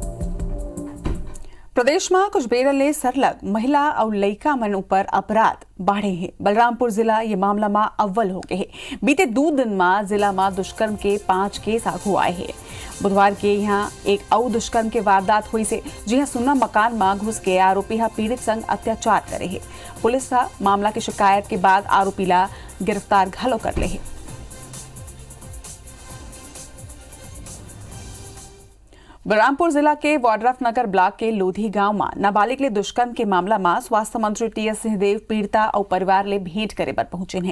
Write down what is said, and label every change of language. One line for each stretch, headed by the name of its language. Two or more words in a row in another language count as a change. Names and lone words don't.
Chhattisgarhi: प्रदेश में कुछ बेरले सरलग महिला और लड़का मन ऊपर अपराध बढ़े हैं। बलरामपुर जिला ये मामला में अव्वल हो गए हैं। बीते 2 दिन में जिला में दुष्कर्म के 5 केस आगू आए हैं। बुधवार के यहाँ एक और दुष्कर्म के वारदात हुई से, जिहाँ सुन्ना मकान में घुस के आरोपी पीड़ित संग अत्याचार करे है। पुलिस मामला की शिकायत के बाद आरोपी ला गिरफ्तार घलो कर ले है। बलरामपुर जिला के वाड्रफ नगर ब्लॉक के लोधी गांव में नाबालिग ले दुष्कर्म के मामला में स्वास्थ्य मंत्री TS सिंहदेव पीड़िता और परिवार ले भेंट करे बर पहुंचे हैं।